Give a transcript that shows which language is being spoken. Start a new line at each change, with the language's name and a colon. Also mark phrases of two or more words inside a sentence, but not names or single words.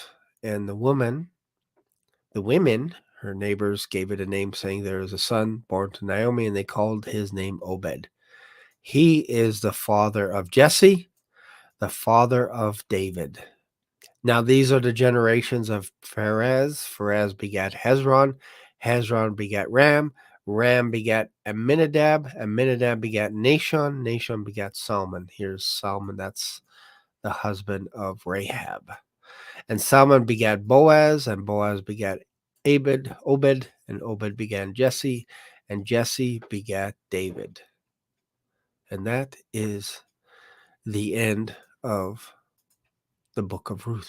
English: And the women, her neighbors, gave it a name, saying, there is a son born to Naomi, and they called his name Obed. He is the father of Jesse, the father of David. Now these are the generations of Pharez. Pharez begat Hezron. Hezron begat Ram. Ram begat Amminadab. Amminadab begat Nahshon. Nahshon begat Salmon. Here's Salmon. That's the husband of Rahab. And Salmon begat Boaz, and Boaz begat Obed, and Obed begat Jesse, and Jesse begat David. And that is the end of the book of Ruth.